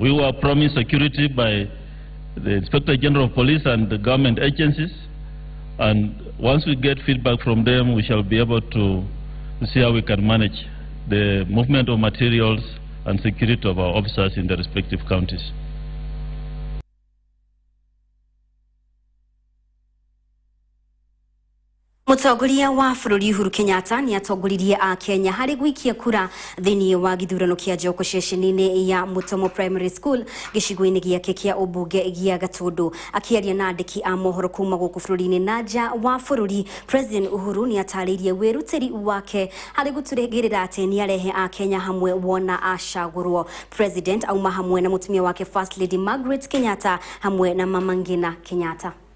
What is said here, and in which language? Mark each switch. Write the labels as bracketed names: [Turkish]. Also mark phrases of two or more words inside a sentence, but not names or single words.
[English] We were promised security by the Inspector General of Police and the government agencies, and once we get feedback from them, we shall be able to see how we can manage the movement of materials and security of our officers in the respective counties. [Kikuyu] Mutongoria wa bururi Uhuru Kenyatta ni atongoririe a Kenya hari gwikia kura thini wa githurano kia Joko ceceni-ini ya Mutomo Primary School gicigo-ini giake kia ubunge gia Gatundu. Akiaria na andiki a mohoro kuma guku bururi-ini na nja wa bururi, President Uhuru ni ataririe wirutiri wake hari guturegirira ati ni arehe a Kenya hamwe wona acagurwo. President auma hamwe na mutumia wake First Lady Margaret Kenyatta hamwe na Mama Ngina Kenyatta.